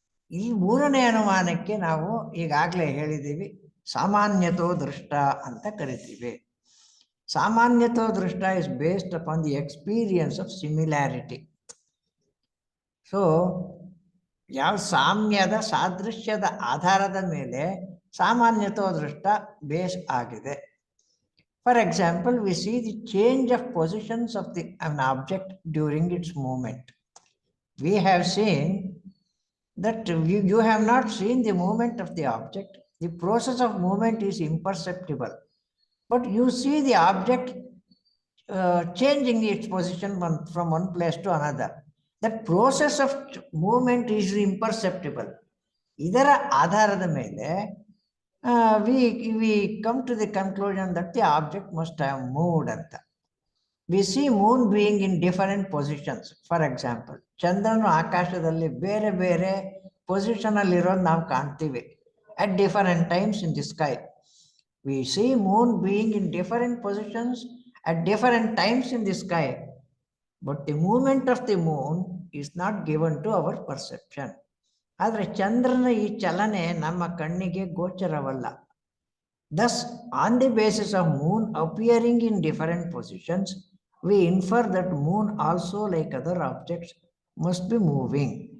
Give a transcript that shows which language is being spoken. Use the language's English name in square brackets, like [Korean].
[Kannada] ಈ ಮೂರನೇ ಅನುಮಾನಕ್ಕೆ ನಾವು ಈಗಾಗಲೇ ಹೇಳಿದ್ದೀವಿ, ಸಾಮಾನ್ಯತೋ ದೃಷ್ಟ ಅಂತ ಕರಿತೀವಿ. [English] ಸಾಮಾನ್ಯತೋ ದೃಷ್ಟ is based upon the experience of similarity. [Kannada] So ಯಾವ ಸಾಮ್ಯದ ಸಾದೃಶ್ಯದ ಆಧಾರದ ಮೇಲೆ ಸಾಮಾನ್ಯತೋ ದೃಷ್ಟ ಬೇಸ್ ಆಗಿದೆ. [English] For example, we see the change of positions of an object during its movement. We have seen that you have not seen the movement of the object. The process of movement is imperceptible, but you see the object changing its position from one place to another. That process of movement is imperceptible. [Kannada] ಇದರ ಆಧಾರದ ಮೇಲೆ [English] we come to the conclusion that the object must have moved anta. We see moon being in different positions. For example, [Kannada] ಚಂದ್ರನು ಆಕಾಶದಲ್ಲಿ ಬೇರೆ ಬೇರೆ position ಅಲ್ಲಿ ಇರೋದು ನಾವು ಕಾಣ್ತೀವಿ [English] at different times in the sky. We see moon being in different positions at different times in the sky, but the movement of the moon is not given to our perception. [Kannada] ಆದರೆ ಚಂದ್ರನ ಈ ಚಲನೆ ನಮ್ಮ ಕಣ್ಣಿಗೆ ಗೋಚರವಲ್ಲ. [English] Thus, on the basis of moon appearing in different positions, we infer that moon also, like other objects, must be moving.